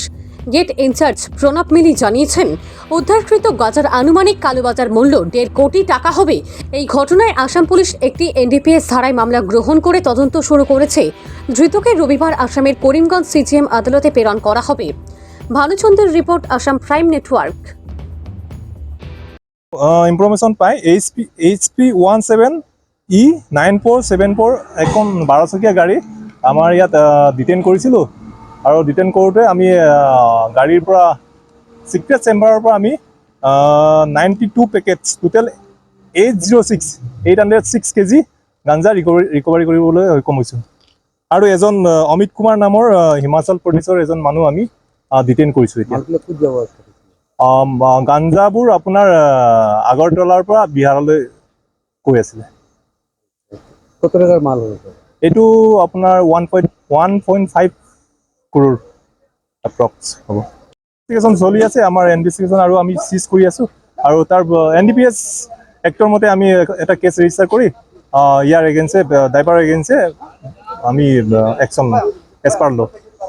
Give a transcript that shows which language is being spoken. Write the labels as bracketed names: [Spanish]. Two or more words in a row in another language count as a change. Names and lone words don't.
[Bangla] গেট ইনচার্জ প্রণব মিলি জানিয়েছেন, উদ্ধারকৃত গাঁজার আনুমানিক কালোবাজার মূল্য 1.5 কোটি টাকা হবে। এই ঘটনায় আসাম পুলিশ একটি NDPS ধারায় মামলা গ্রহণ করে তদন্ত শুরু করেছে। ধৃতকে রবিবার আসামের করিমগঞ্জ CGM আদালতে প্রেরণ করা হবে। ভানুচন্দ্রের রিপোর্ট, আসাম প্রাইম নেটওয়ার্ক। [Assamese] ইনফরমেশন পাই HP 17E9474 এখন 12 চকীয়া গাড়ী আমাৰ ইয়াত ডিটেইন কৰিছিলোঁ। আৰু ডিটেইন কৰোঁতে আমি গাড়ীৰ পৰা [English] secret chamberৰ [Assamese] পৰা আমি 92 পেকেটছ টোটেল 806 কেজি গাঞ্জা ৰিকভাৰী কৰিবলৈ সক্ষম হৈছোঁ। আৰু এজন অমিত কুমাৰ নামৰ হিমাচল প্ৰদেশৰ এজন মানুহ আমি ডিটেইন কৰিছোঁ। এতিয়া গাঞ্জাবোৰ আপোনাৰ আগৰতলাৰ পৰা বিহাৰলৈ গৈ আছিলে। [Bangla] কত টাকার মাল হয়েছে? [Assamese] এইটো আপোনাৰ 1.5 crore এপ্ৰক্স হ'ব। ইনভেষ্টিগেশ্যন চলি আছে আমাৰ ইনভেষ্টিগেশ্যন, আৰু আমি চিজ কৰি আছোঁ। আৰু তাৰ NDPS এক্টৰ মতে আমি এটা [English] case register [Assamese] কৰি ইয়াৰ এগেইনষ্টে ড্ৰাইভাৰ এগেইনষ্টে আমি [English] action as per law'